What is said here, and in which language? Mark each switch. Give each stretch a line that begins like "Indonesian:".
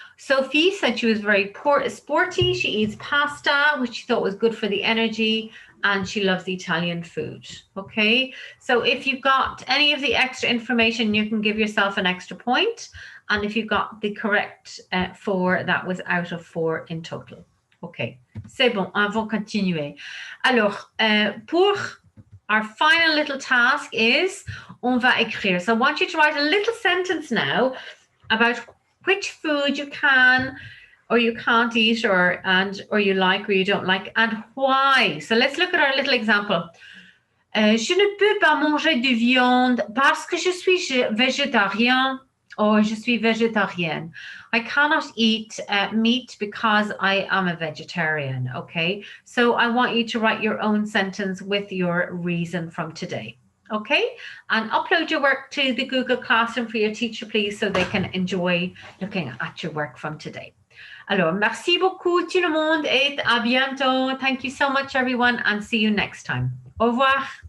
English: Sophie said she was very sporty. She eats pasta, which she thought was good for the energy, and she loves Italian food. Okay, so if you've got any of the extra information, you can give yourself an extra point. And if you got the correct 4, that was out of 4 in total.
French: Okay, c'est bon, on va continuer. Alors, pour
English: our final little task is,
French: on va écrire.
English: So I want you to write a little sentence now about which food you can or you can't eat, or you like or you don't like, and why. So let's look at our little example.
French: Je ne peux pas manger de viande parce que je suis végétarien,
English: or
French: je suis végétarienne.
English: I cannot eat meat because I am a vegetarian. Okay, so I want you to write your own sentence with your reason from today. Okay, and upload your work to the Google Classroom for your teacher, please, so they can enjoy looking at your work from today.
French: Alors, merci beaucoup tout le monde et à bientôt.
English: Thank you so much, everyone, and see you next time.
French: Au revoir.